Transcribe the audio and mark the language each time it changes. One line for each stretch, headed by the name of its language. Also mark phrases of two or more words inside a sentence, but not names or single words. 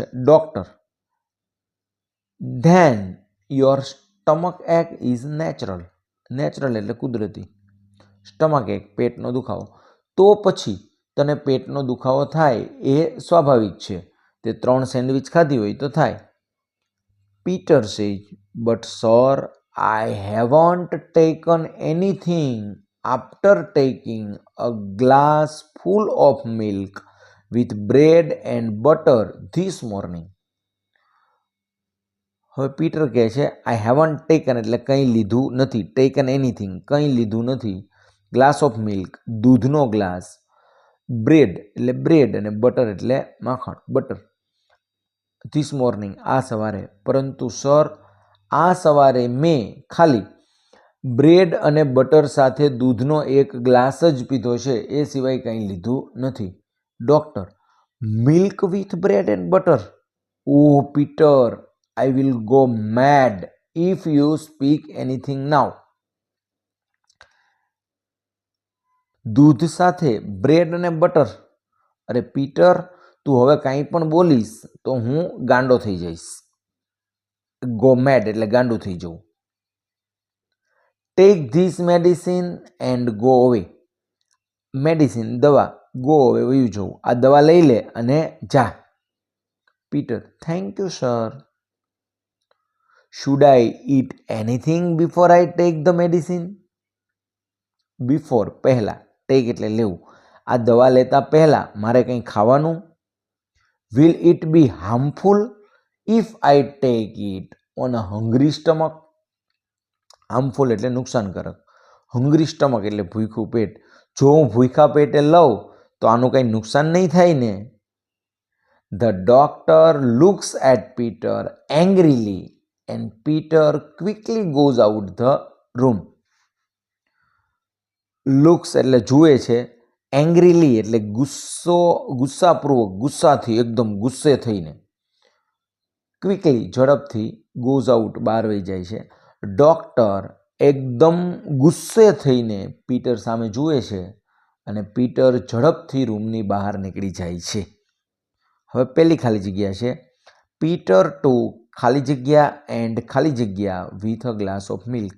English: Doctor, then your stomach ache is natural.
Gujarati: નેચરલ એટલે કુદરતી.
English: stomach ache
Gujarati: પેટનો દુખાવો. તો પછી તને પેટનો દુખાવો થાય એ સ્વાભાવિક છે. તે 3 સેન્ડવિચ ખાધી હોય તો થાય.
English: Peter says, But sir, I haven't taken anything after taking a glass full of milk with bread and butter this morning.
Gujarati: હવે પીટર કહે છે
English: I haven't taken
Gujarati: એટલે કંઈ લીધું નથી,
English: taken anything
Gujarati: કંઈ લીધું નથી,
English: glass of milk
Gujarati: દૂધનો ગ્લાસ, બ્રેડ એટલે બ્રેડ અને બટર એટલે માખણ બટર,
English: this morning
Gujarati: આ સવારે, પરંતુ સર આ સવારે મેં ખાલી બ્રેડ અને બટર સાથે દૂધનો એક ગ્લાસ જ પીધો છે, એ સિવાય કંઈ લીધું નથી.
English: Doctor milk with bread and butter? Oh Peter, I will go mad if you speak anything now.
Gujarati: દૂધ સાથે બ્રેડ અને બટર? અરે પીટર, તું હવે કાંઈ પણ બોલીશ તો હું ગાંડો થઈ જઈશ.
English: go mad
Gujarati: એટલે ગાંડું થઈ જવું.
English: Take this medicine and go away.
Gujarati: મેડિસિન દવા,
English: go away
Gujarati: વયું જવું, આ દવા લઈ લે અને જા.
English: Peter thank you sir. Should I eat anything before I take the medicine?
Gujarati: Before પહેલા, take એટલે લેવું, આ દવા લેતા પહેલા મારે કંઈ ખાવાનું?
English: Will it be harmful if I take it on a hungry stomach?
Gujarati: Harmful એટલે નુકસાનકારક,
English: hungry stomach
Gujarati: એટલે ભૂખ્યું પેટ. જો હું ભૂખ્યા પેટે લઉં તો આનું કંઈ નુકસાન નહીં થાય ને?
English: The doctor looks at Peter angrily and Peter quickly goes out the room.
Gujarati: Looks એટલે જુએ છે, angrily એટલે ગુસ્સાપૂર્વક, ગુસ્સાથી, એકદમ ગુસ્સે થઈને. ક્વિકલી ઝડપથી,
English: goes out
Gujarati: બહાર વહી જાય છે. ડોક્ટર એકદમ ગુસ્સે થઈને પીટર સામે જુએ છે અને પીટર ઝડપથી રૂમની બહાર નીકળી જાય છે. હવે પહેલી ખાલી જગ્યા છે.
English: Peter to
Gujarati: ખાલી જગ્યા
English: એન્ડ
Gujarati: ખાલી જગ્યા
English: with a glass of milk.